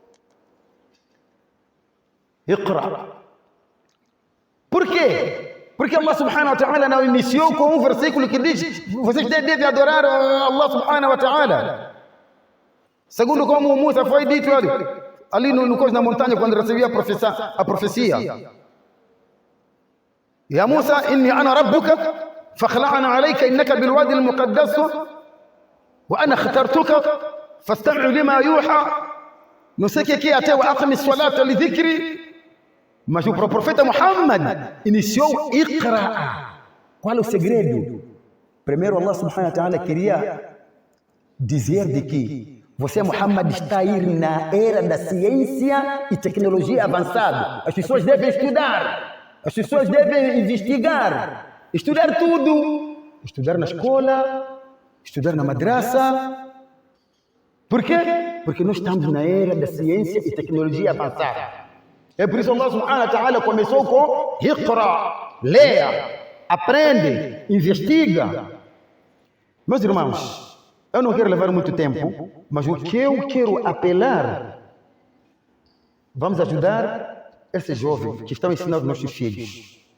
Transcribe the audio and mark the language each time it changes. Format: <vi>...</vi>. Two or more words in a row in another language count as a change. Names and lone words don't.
<pt>Iqra. Por quê? Porque Allah</pt> <ar>سبحانه وتعالى</ar> <pt>não iniciou com um versículo que diz, vocês devem adorar Allah</pt> <ar>سبحانه وتعالى.</ar> <pt>Segundo como Musa foi dito, olha, ali no coisa na montanha, quando recebia a profecia.</pt> <ar>يا موسى، إني أنا ربك، فاخلع نعليك إنك بالواد المقدس، وأنا اخترتك، فاستمع لما يوحى.</ar> <pt>Não sei o que é até o</pt> <ar>أقم الصلاة لذكري.</ar> <pt>Mas o profeta Muhammad iniciou Iqra. Qual é o segredo? Primeiro Allah</pt> <ar>سبحانه وتعالى</ar> <pt>queria dizer de que você, Muhammad, está a ir na era da ciência e tecnologia avançada. As pessoas devem estudar, as pessoas devem investigar, estudar tudo. Estudar na escola, estudar na madraça. Por quê? Porque nós estamos na era da ciência e tecnologia avançada. É por isso que Allah</pt> <ar>سبحانه وتعالى</ar> <pt>começou com Iqra, leia, aprende, investiga. Meus irmãos, eu não quero levar muito tempo, mas o que eu quero apelar, vamos ajudar esses jovens que estão ensinando nossos filhos.</pt>